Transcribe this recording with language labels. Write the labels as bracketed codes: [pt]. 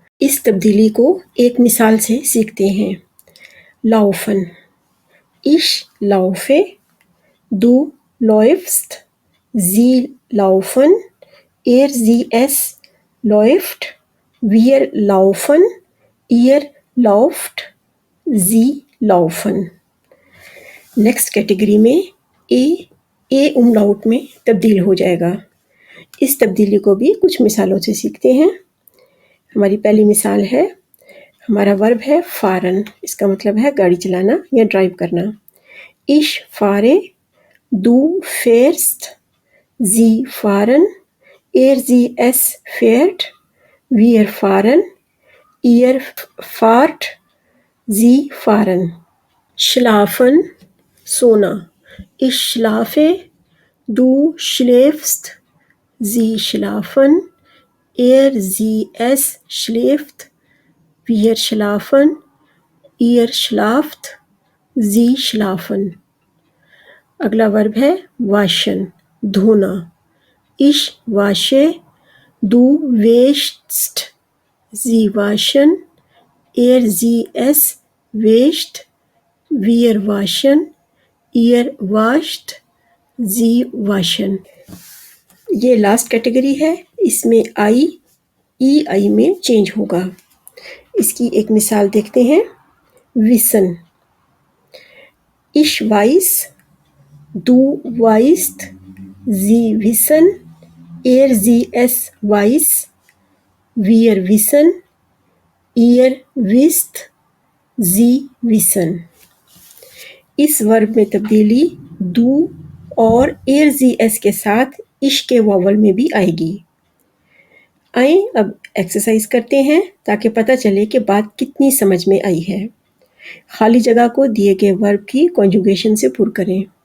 [hi] इस तब्दीली को एक मिसाल से सीखते हैं। [de] लाउफन, ich laufe, du läufst, sie laufen, sie es läuft, wir laufen, ihr lauft, sie laufen. [hi] Next category में ए उमलाउट में तब्दील हो जाएगा। इस तब्दीली को भी कुछ मिसालों से सीखते हैं। हमारी पहली मिसाल है, हमारा वर्ब है फारन, इसका मतलब है गाड़ी चलाना या ड्राइव करना। [de] Ich fahre, du fährst, sie fahren, sie es fährt, wir fahren, ihr fahrt, sie fahren. Schlafen, सोना। Ich schlafe, du schläfst, sie schlafen, sie es schläft, wir schlafen, ihr schlaft, sie schlafen. [hi] अगला verb है waschen, धोना। [de] Ich wasche, du wäschst, sie waschen, sie es wäscht, wir waschen, ihr wascht, sie waschen. [hi] ये last category है, इसमें आई में change होगा। इसकी एक मिसाल देखते हैं। [de] wissen, ich weiß, du weißt, sie wissen, sie es weiß, wir wissen, ihr wisst, sie wissen. [hi] इस वर्ब में तब्दीली do और sie es के साथ इश के वावल में भी आएगी। आइए अब एक्सरसाइज करते हैं ताकि पता चले कि बात कितनी समझ में आई है। खाली जगह को दिए गए वर्ब की कॉन्जुगेशन से पुर करें।